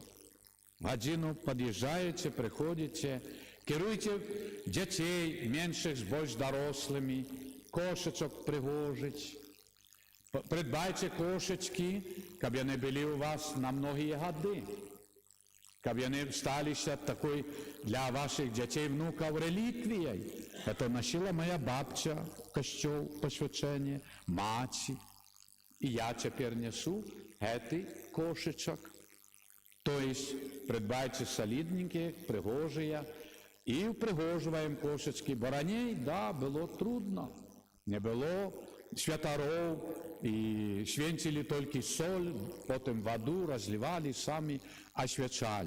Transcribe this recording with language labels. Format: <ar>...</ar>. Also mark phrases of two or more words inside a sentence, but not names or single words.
<be>Гадзіну пад'язджаеце, прыходзіце, кіруйце дзяцей меншых з больш дарослымі, кошачок прыгожыць. Прыдбайце кошачкі, каб яны былі ў вас на многія гады. Каб яны сталіся такой для ваших дзяцей внукаў реліквіяй.</be> <ru>Это носила моя</ru> <be>бабця в касцёл пасвячэнне, маці. І я цяпер несу гэты кошачак.</be> <ru>То есть</ru> <be>прыдбайце салідненькія, прыгожыя, і упрыгожваем кошачкі. Бо раней, да, было трудно. Не было святароў, і свенцілі толькі соль, потым ваду разлівалі, самі асвячалі.</be>